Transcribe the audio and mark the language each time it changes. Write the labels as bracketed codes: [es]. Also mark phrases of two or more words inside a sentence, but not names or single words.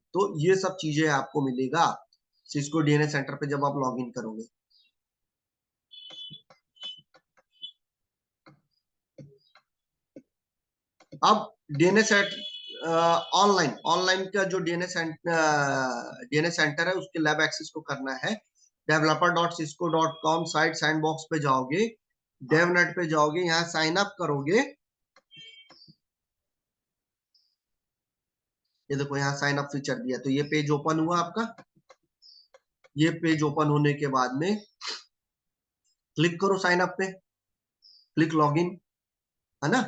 [hi] तो ये सब चीजें आपको मिलेगा सिस्को डीएनए सेंटर पे जब आप लॉग इन करोगे। अब डीएनए सेट ऑनलाइन ऑनलाइन का जो डीएनए सेंटर है उसके [en] lab access [hi] को करना है। developer.cisco.com [en] site sandbox [hi] पे जाओगे, डेवनेट पे जाओगे, यहाँ [en] sign up [hi] करोगे। ये देखो यहाँ [en] sign up feature [hi] दिया, तो ये [en] page open [hi] हुआ आपका। ये [en] page open [hi] होने के बाद में क्लिक करो [en] sign up [hi] पे, [en] click login, [hi] है ना।